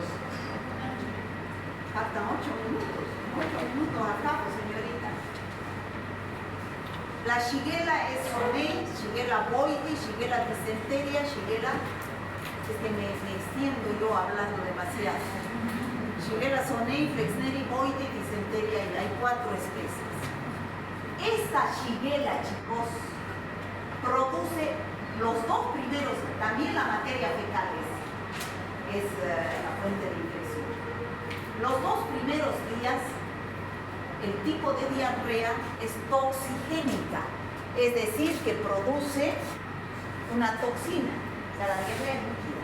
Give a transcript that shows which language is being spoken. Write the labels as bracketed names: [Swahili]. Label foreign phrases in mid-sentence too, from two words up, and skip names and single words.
[Spanish] Faltan 8 minutos. 8 minutos acá, señorita. La Shigella es Sonei, Shigella boidi, Shigella dysenteria, Shigella, es que me extiendo yo hablando demasiado. Shigella Sonei, Flexneri, boidi, dysenteria, y hay 4 especies. Esta Shigella, chicos, produce los 2 primeros, también la materia fecal es la fuente de infección. Los 2 primeros días, el tipo de diarrea es toxigénica, es decir, que produce una toxina, o sea, la diarrea es líquida.